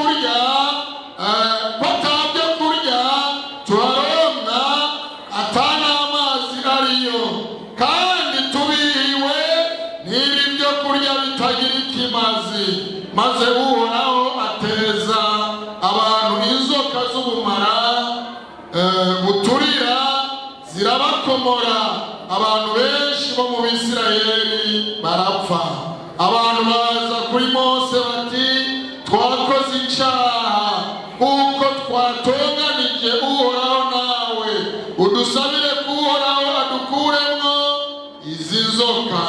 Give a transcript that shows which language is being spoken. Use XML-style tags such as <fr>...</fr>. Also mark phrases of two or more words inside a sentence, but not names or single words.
<rw>kurya turaronka atana amazi ariyo, kandi tubihiwe n'ibi byo kurya bitagira ikimazi. Maze Uhoraho ateza abantu inzoka z'ubumara buturira zirabakomora, abantu benshi bo mu Bisirayeli barapfa. Abantu baza kuri Mose bati, twakoze icyaha kuko twatonganije Uhoraho, nawe udusabire ko Uhoraho adukuremo izi nzoka.</rw>